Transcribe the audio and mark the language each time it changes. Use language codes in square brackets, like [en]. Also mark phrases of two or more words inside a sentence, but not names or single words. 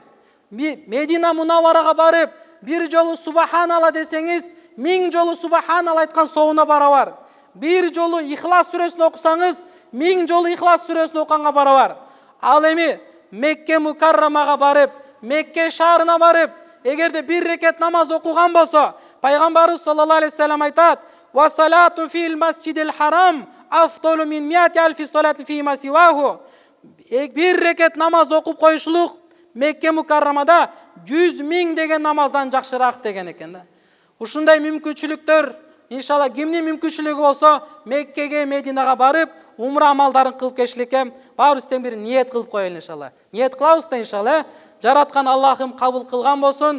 [ky] Медина Мунавварага барып бир жолу субханалла десеңиз, 1000 жолу субханалла айткан соуна барабар. Бир жолу Ихлас сүрөсүн окусаңыз, 1000 жолу Ихлас сүрөсүн окуганга барабар. Ал эми Мекке Мукаррамага барып, Мекке шаарына барып, эгерде бир рекет намаз окуган болсо, пайгамбарыбыз [ar] صلى الله عليه وسلم [ky] айтат: [ar] "والصلاة في المسجد الحرام أفضل من مائة ألف صلاة فيما سواه". [ky] Бир рекет намаз окуп коюшлук Мекке Мукаррамада 100.000 деген намаздан жакшыраак деген экен да. Ушундай мүмкүнчүлүктөр иншалла кимдин мүмкүнчүлүгү болсо, Меккеге, Мединага барып, умра амалдарын кылып келишликке баарыбыз бир ниет кылып коелу иншалла. Ниет кылабыз да иншалла. Жараткан Аллахым кабыл кылган болсун.